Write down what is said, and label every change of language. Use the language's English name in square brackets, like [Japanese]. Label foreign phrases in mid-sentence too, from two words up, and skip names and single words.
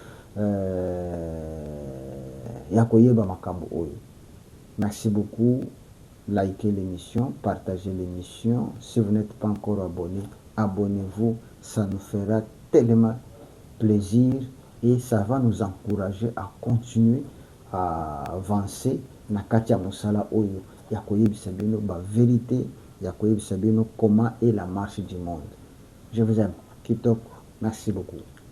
[French] Merci beaucoup. Likez l'émission, partagez l'émission. Si vous n'êtes pas encore abonné, abonnez-vous. Ça nous fera tellement plaisir et ça va nous encourager à continuer à avancer [Lingala] na kati ya mosala oyo ya koyebisa bino ba vérité, ya koyebisa bino [French] comment est la marche du monde. Je vous aime. Kitoko. Merci beaucoup.